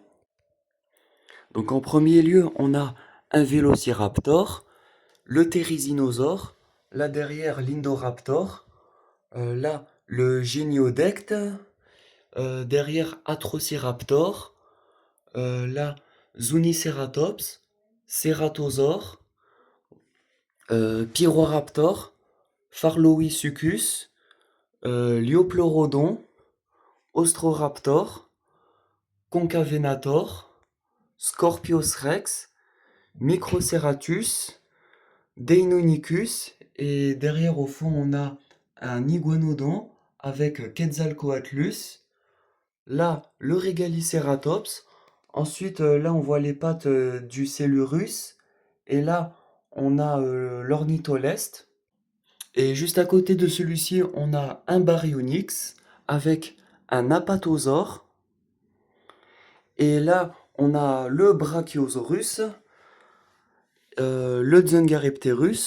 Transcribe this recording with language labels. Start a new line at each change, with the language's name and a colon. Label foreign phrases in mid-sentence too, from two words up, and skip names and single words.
French: Donc en premier lieu, on a un Vélociraptor, le Therizinosaure, là derrière l'Indoraptor, là le Géniodecte, derrière Atrociraptor, là Zuniceratops, Ceratosaure, Pyroraptor, Pharloisuchus, Liopleurodon, Ostroraptor, Concavenator, Scorpios rex, Microceratus, Deinonychus, et derrière au fond on a un iguanodon avec Quetzalcoatlus, là le Regaliceratops, ensuite là on voit les pattes du Cellurus, et là on a l'Ornitholeste, et juste à côté de celui-ci on a un Baryonyx avec un Apatosaure, et là on a le Brachiosaurus, le Zungarepterus.